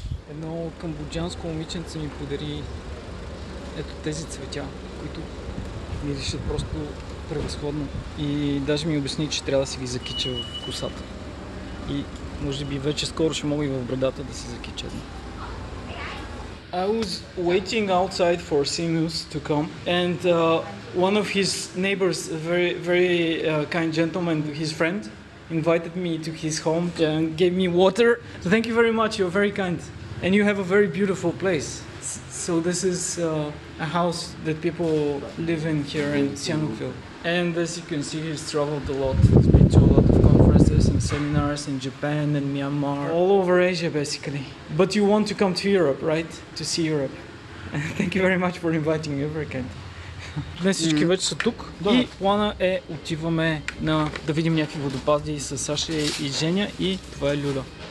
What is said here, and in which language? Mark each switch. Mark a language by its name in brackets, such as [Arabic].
[Bulgarian] Едно камбоджанско момиченце ми подари ето тези цветя, които миришат просто превъзходно. И даже ми обясни, че трябва да си ги закича в косата. И може би вече скоро ще мога и в брадата да си закича едно. [English] I was waiting outside for Sinus to come, and one of his neighbors, a very kind gentleman, his friend, invited me to his home and gave me water. So thank you very much, you're very kind. And you have a very beautiful place. So this is a house that people live in here in Sihanoukville. And as you can see, he's traveled a lot. He's been to a lot of conferences and seminars in Japan and Myanmar, all over Asia basically. But you want to come to Europe, right? To see Europe. Thank you very much for inviting me, very kind. [Bulgarian] Днес всички вече са тук и плана е отиваме да видим някакви водопади с Саша и Женя и това е Люда.